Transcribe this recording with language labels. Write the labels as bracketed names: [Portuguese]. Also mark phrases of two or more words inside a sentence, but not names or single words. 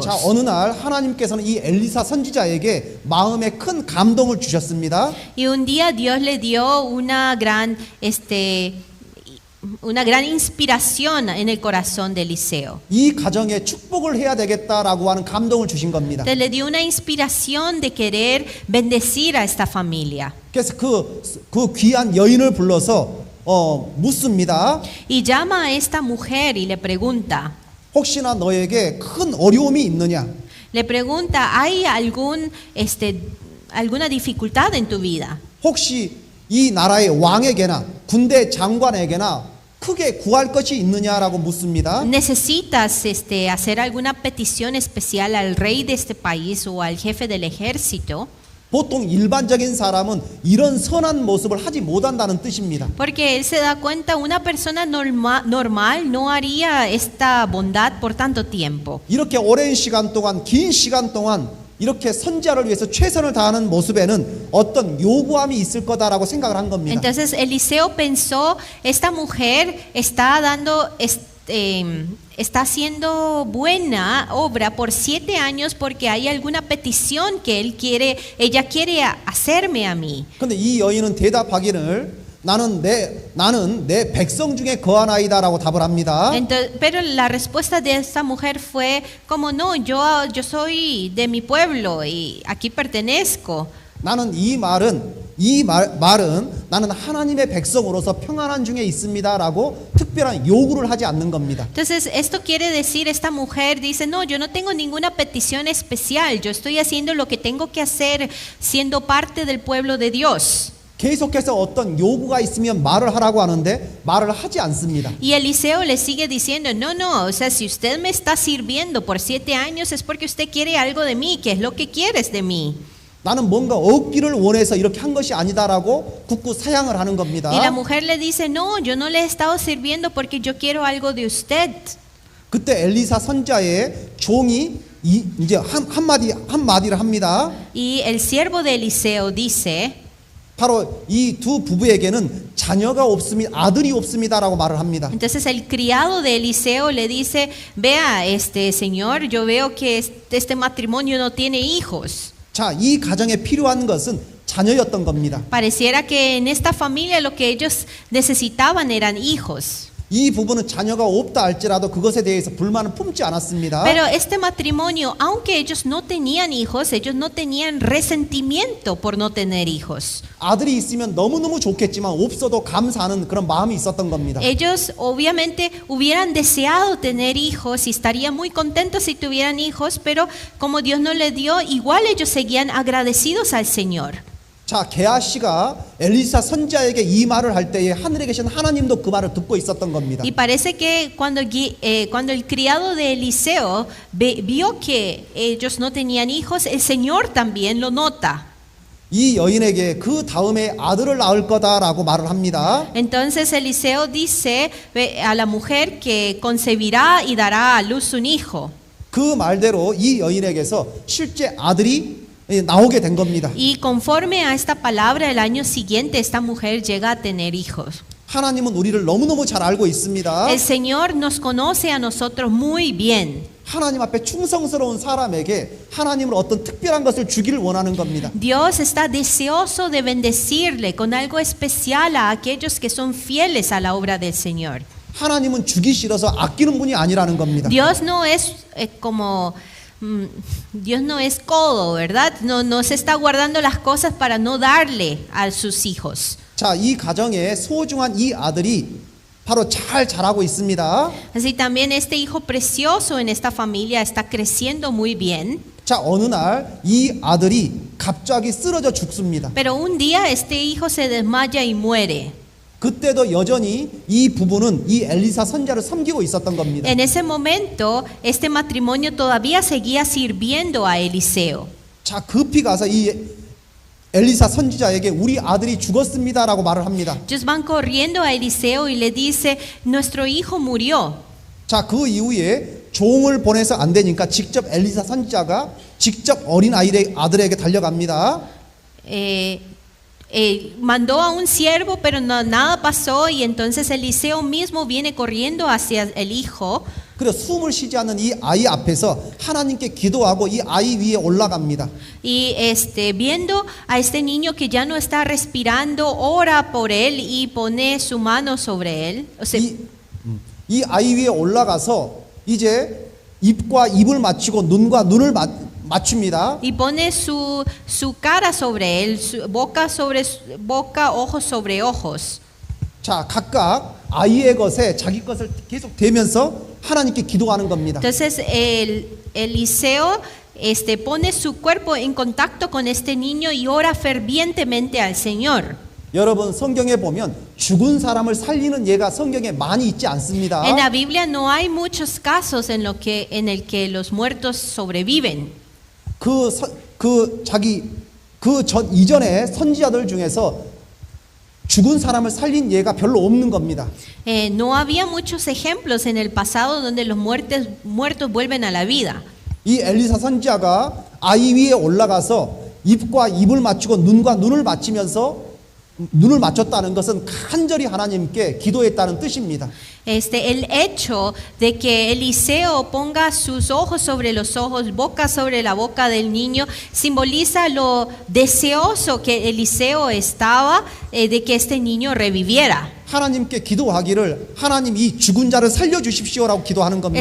[Korean] 자, 어느 날 하나님께서는 이 엘리사 선지자에게 마음에 큰 감동을 주셨습니다. [Spanish] Y un día Dios le dio una gran inspiración en el corazón de Eliseo. [Korean] 이 가정에 축복을 해야 되겠다라고 하는 감동을 주신 겁니다. [Spanish] Entonces le dio una inspiración de querer bendecir a esta familia. [Korean] 그래서 그 귀한 여인을 불러서 묻습니다. [Spanish] Y llama a esta mujer y le pregunta, [Korean] 혹시나 너에게 큰 어려움이 있느냐? [Spanish] le pregunta, ¿hay alguna dificultad en tu vida? [Korean] 혹시 이 나라의 왕에게나 군대 장관에게나 크게 구할 것이 있느냐라고 묻습니다. [Spanish] ¿Necesitas hacer alguna petición especial al rey de este país o al jefe del ejército? [Korean] 보통 일반적인 사람은 이런 선한 모습을 하지 못한다는 뜻입니다. [Spanish] Porque él se da cuenta, una persona normal no haría esta bondad por tanto tiempo. [Korean] 이렇게 오랜 시간 동안 긴 시간 동안 이렇게 선지자를 위해서 최선을 다하는 모습에는 어떤 요구함이 있을 거다라고 생각을 한 겁니다. [Spanish] Entonces Eliseo pensó, esta mujer está haciendo buena obra por 7 años porque hay alguna petición que ella quiere hacerme a mí. [Korean] 근데 이 여인은 대답하기를 나는 내 백성 중에 거하나이다라고 답을 합니다. [Spanish] Entonces, pero la respuesta de esta mujer fue como no, yo soy de mi pueblo y aquí pertenezco. [Korean] 나는 이 말은 나는 하나님의 백성으로서 평안한 중에 있습니다라고 특별한 요구를 하지 않는 겁니다. [Spanish] Entonces, esto quiere decir, esta mujer dice, no, yo no tengo ninguna petición especial, yo estoy haciendo lo que tengo que hacer siendo parte del pueblo de Dios. [Korean] 계속해서 어떤 요구가 있으면 말을 하라고 하는데 말을 하지 않습니다. [Spanish] Y Eliseo le sigue diciendo, no, o sea, si usted me está sirviendo por 7 años es porque usted quiere algo de mí, ¿qué es lo que quieres de mí? [Korean] 나는 뭔가 얻기를 원해서 이렇게 한 것이 아니다라고 굳고 사양을 하는 겁니다. [Spanish] Y la mujer le dice, no, yo no le he estado sirviendo porque yo quiero algo de usted. [Korean] 그때 엘리사 선지자의 종이 이제 한마디를 합니다. [Spanish] Y el siervo de Eliseo dice, [Korean] 바로 이 두 부부에게는 자녀가 없습니다. 아들이 없습니다라고 말을 합니다. [Spanish] entonces el criado de Eliseo le dice, vea, señor, yo veo que este matrimonio no tiene hijos. [Korean] 자, 이 가정에 필요한 것은 자녀였던 겁니다. [Spanish] Pareciera que en esta familia lo que ellos necesitaban eran hijos. [Korean] 이 부부는 자녀가 없다 할지라도 그것에 대해서 불만을 품지 않았습니다. [Spanish] Pero este matrimonio, aunque ellos no tenían hijos, ellos no tenían resentimiento por no tener hijos. [Korean] 아들이 있으면 너무너무 좋겠지만 없어도 감사하는 그런 마음이 있었던 겁니다. [Spanish] Ellos obviamente hubieran deseado tener hijos y estarían muy contentos si tuvieran hijos, pero como Dios no les dio, igual ellos seguían agradecidos al Señor. [Korean] 자, 게하시가 엘리사 선지자에게 이 말을 할 때에 하늘에 계신 하나님도 그 말을 듣고 있었던 겁니다. [Spanish] Y parece que cuando el criado de Eliseo vio que ellos no tenían hijos, el Señor también lo nota. [Korean] 이 여인에게 그 다음에 아들을 낳을 거다라고 말을 합니다. [Spanish] Entonces Eliseo dice a la mujer que concebirá y dará a luz un hijo. [Korean] 그 말대로 이 여인에게서 실제 아들이 나오게 된 겁니다. [Spanish] Y conforme a esta palabra, el año siguiente esta mujer llega a tener hijos. [Korean] 하나님은 우리를 너무너무 잘 알고 있습니다. [Spanish] El Señor nos conoce a nosotros muy bien. [Korean] 하나님 앞에 충성스러운 사람에게 하나님은 어떤 특별한 것을 주기를 원하는 겁니다. [Spanish] Dios está deseoso de bendecirle con algo especial a aquellos que son fieles a la obra del Señor. [Korean] 하나님은 주기 싫어서 아끼는 분이 아니라는 겁니다. [Spanish] Dios no es Dios no es codo, ¿verdad? No se está guardando las cosas para no darle a sus hijos. [Korean] 자, 이 가정에 소중한 이 아들이 바로 잘 자라고 있습니다. [Spanish] Así también este hijo precioso en esta familia está creciendo muy bien. [Korean] 자, 어느 날 이 아들이 갑자기 쓰러져 죽습니다. [Spanish] Pero un día este hijo se desmaya y muere. [Korean] 그때도 여전히 이 부부는 이 엘리사 선지자를 섬기고 있었던 겁니다. [Spanish] En ese momento, este matrimonio todavía seguía sirviendo a Eliseo. [Korean] 자, 급히 가서 이 엘리사 선지자에게 우리 아들이 죽었습니다라고 말을 합니다. [Spanish] Ellos van corriendo a Eliseo y le dice, nuestro hijo murió. [Korean] 자, 그 이후에 종을 보내서 안 되니까 직접 엘리사 선지자가 직접 어린 아들에게 달려갑니다. [Spanish] Mandó a un siervo, pero nada pasó, y entonces Eliseo mismo viene corriendo hacia el hijo. [Korean] 그래서 숨을 쉬지 않는 이 아이 앞에서 하나님께 기도하고 이 아이 위에 올라갑니다. [Spanish] Y viendo a este niño que ya no está respirando, ora por él y pone su mano sobre él. O sea, [Korean] 이 아이 위에 올라가서 이제 입과 입을 맞추고 눈과 눈을 맞춥니다. [Spanish] y pone su cara sobre él, su boca sobre boca, ojos sobre ojos. [Korean] 자, 각각 아이의 것에 자기 것을 계속 대면서 하나님께 기도하는 겁니다. [Spanish] Entonces Eliseo pone su cuerpo en contacto con este niño y ora fervientemente al Señor. [Korean] 여러분, 성경에 보면 죽은 사람을 살리는 예가 성경에 많이 있지 않습니다. [Spanish] En la Biblia no hay muchos casos en el que los muertos sobreviven. [Korean] 이전에 선지자들 중에서 죽은 사람을 살린 예가 별로 없는 겁니다. [Spanish] No había muchos ejemplos en el pasado donde los muertos vuelven a la vida. [Korean] 이 엘리사 선지자가 아이 위에 올라가서 입과 입을 맞추고 눈과 눈을 맞추면서 눈을 맞췄다는 것은 간절히 하나님께 기도했다는 뜻입니다. [Spanish] El hecho de que Eliseo ponga sus ojos sobre los ojos, boca sobre la boca del niño, simboliza lo deseoso que Eliseo estaba de que este niño reviviera. [Korean] 하나님께 기도하기를 하나님 이 죽은 자를 살려주십시오라고 기도하는 겁니다.